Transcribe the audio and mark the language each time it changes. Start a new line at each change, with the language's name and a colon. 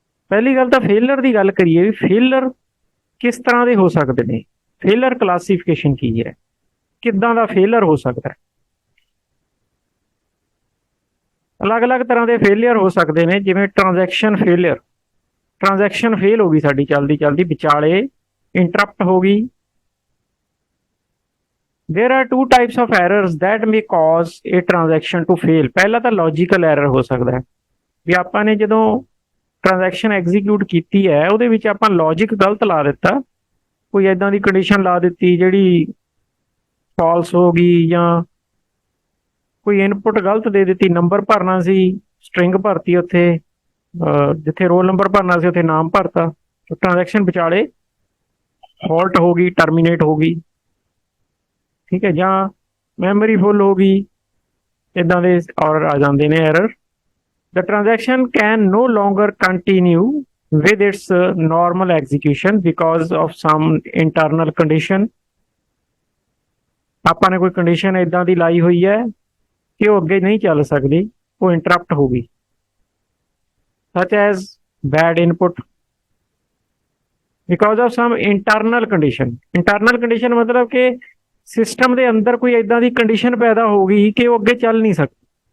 Punjabi: ਪਹਿਲੀ ਗੱਲ ਤਾਂ ਫੇਲਰ ਦੀ ਗੱਲ ਕਰੀਏ ਵੀ ਫੇਲਰ ਕਿਸ ਤਰ੍ਹਾਂ ਦੇ ਹੋ ਸਕਦੇ ਨੇ, ਫੇਲਰ ਕਲਾਸੀਫਿਕੇਸ਼ਨ ਕੀ ਹੈ, ਕਿੱਦਾਂ ਦਾ ਫੇਲਰ ਹੋ ਸਕਦਾ ਹੈ। ਅਲੱਗ-ਅਲੱਗ ਤਰ੍ਹਾਂ ਦੇ ਫੇਲਿਅਰ ਹੋ ਸਕਦੇ ਨੇ, ਜਿਵੇਂ ਟ੍ਰਾਂਜੈਕਸ਼ਨ ਫੇਲਿਅਰ। ਟ੍ਰਾਂਜੈਕਸ਼ਨ ਫੇਲ ਹੋ ਗਈ ਸਾਡੀ ਚਲਦੀ ਵਿਚਾਲੇ ਇੰਟਰਪਟ ਹੋ ਗਈ।
English: There are two types of errors that may cause a transaction to fail.
Punjabi: ਪਹਿਲਾ ਤਾਂ ਲੌਜੀਕਲ ਐਰਰ ਹੋ ਸਕਦਾ ਹੈ ਵੀ ਆਪਾਂ ਨੇ ਜਦੋਂ ਟ੍ਰਾਂਜੈਕਸ਼ਨ ਐਗਜ਼ੀਕਿਊਟ ਕੀਤੀ ਹੈ ਉਹਦੇ ਵਿੱਚ ਆਪਾਂ ਲੌਜਿਕ ਗਲਤ ਲਾ ਦਿੱਤਾ, ਕੋਈ ਇਦਾਂ ਦੀ ਕੰਡੀਸ਼ਨ ਲਾ ਦਿੱਤੀ ਜਿਹੜੀ ਫਾਲਸ ਹੋ ਗਈ, ਜਾਂ ਕੋਈ ਇਨਪੁਟ ਗਲਤ ਦੇ ਦਿੱਤੀ, ਨੰਬਰ ਭਰਨਾ ਸੀ ਸਟ੍ਰਿੰਗ ਭਰਤੀ, ਉੱਥੇ ਜਿੱਥੇ ਰੋਲ ਨੰਬਰ ਭਰਨਾ ਸੀ ਉੱਥੇ ਨਾਮ ਭਰਤਾ, ਟ੍ਰਾਂਜੈਕਸ਼ਨ ਵਿਚਾਲੇ ਹੌਲਟ ਹੋ ਗਈ, ਟਰਮੀਨੇਟ ਹੋ ਗਈ। ਠੀਕ ਹੈ, ਜਾਂ ਮੈਮਰੀ ਫੁੱਲ ਹੋ ਗਈ, ਇਦਾਂ ਦੇ ਆਰਡਰ ਆ ਜਾਂਦੇ ਨੇ error.
English: The transaction can no longer continue with its normal execution because of some internal condition।
Punjabi: ਆਪਾਂ ਨੇ ਕੋਈ ਕੰਡੀਸ਼ਨ ਇਦਾਂ ਦੀ ਲਾਈ ਹੋਈ ਹੈ ਕਿ ਉਹ ਅੱਗੇ ਨਹੀਂ ਚੱਲ ਸਕਦੀ, ਉਹ ਇੰਟਰਪਟ ਹੋ ਗਈ,
English: such as bad input because of some internal condition।
Punjabi: internal condition ਮਤਲਬ ਕਿ ਸਿਸਟਮ ਦੇ ਅੰਦਰ ਕੋਈ ਇਦਾਂ ਦੀ ਕੰਡੀਸ਼ਨ ਪੈਦਾ ਹੋ ਗਈ ਕਿ ਉਹ ਅੱਗੇ ਚੱਲ ਨਹੀਂ ਸਕਦੀ।